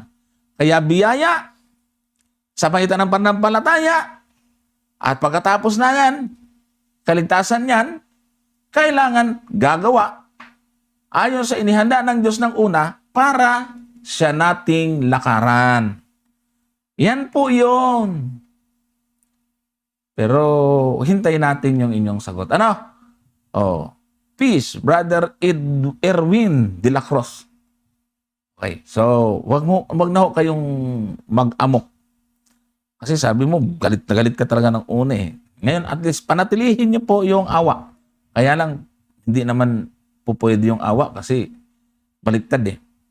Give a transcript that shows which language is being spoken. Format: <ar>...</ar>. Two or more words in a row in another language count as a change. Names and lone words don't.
<tl>Kaya biyaya sa pagitan ng pananampalataya at pagkatapos na yan, kaligtasan yan, kailangan gagawa ayon sa inihanda ng Diyos ng una para siya nating lakaran. Yan po yun. Pero hintayin natin yung inyong sagot. Ano? Peace, Brother Erwin de la Cruz. Okay, so wag na ho kayong mag-amok. Kasi sabi mo, galit na galit ka talaga ng una eh. Ngayon, at least panatilihin niyo po yung awa. Kaya lang, hindi naman po pwede yung awa kasi baliktad eh.</tl>